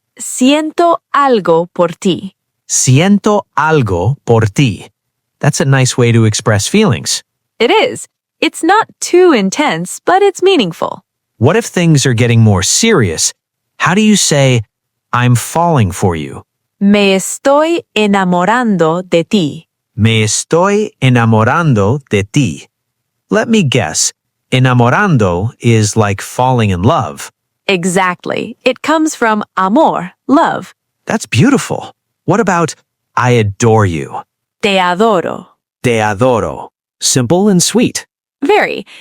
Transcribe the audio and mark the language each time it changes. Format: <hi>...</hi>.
<es>Siento algo por ti. Siento algo por ti.</es> <en>That's a nice way to express feelings. It is. It's not too intense, but it's meaningful. What if things are getting more serious? How do you say, I'm falling for you?</en> <es>Me estoy enamorando de ti. Me estoy enamorando de ti.</es> <en>Let me guess. Enamorando is like falling in love. Exactly. It comes from amor, love. That's beautiful. What about I adore you?</en> <es>Te adoro. Te adoro.</es> <en>Simple and sweet. Very.</en>